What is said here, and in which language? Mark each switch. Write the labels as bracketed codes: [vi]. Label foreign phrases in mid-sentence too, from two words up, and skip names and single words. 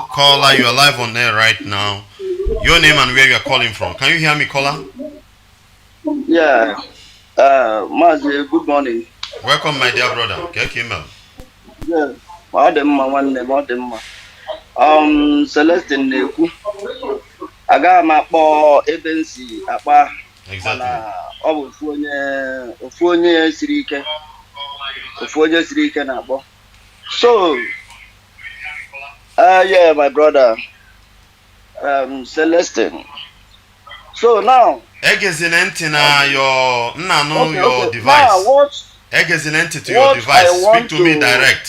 [en] Caller, you are live on air right now. Your name and where you are calling from. Can you hear me, caller? Yeah. Mazi, good morning. Welcome, my dear brother. Kekimel. Yeah. Celestine Neku. [ig] Aga ma kpo agency akpa. [en] Exactly. [ig] Ofonye sirike. Ofonye sirike na akpo. [en] So, yeah, my brother, Celestine. So now, Excellent your device. Now, Excellent to your device. Speak to me direct.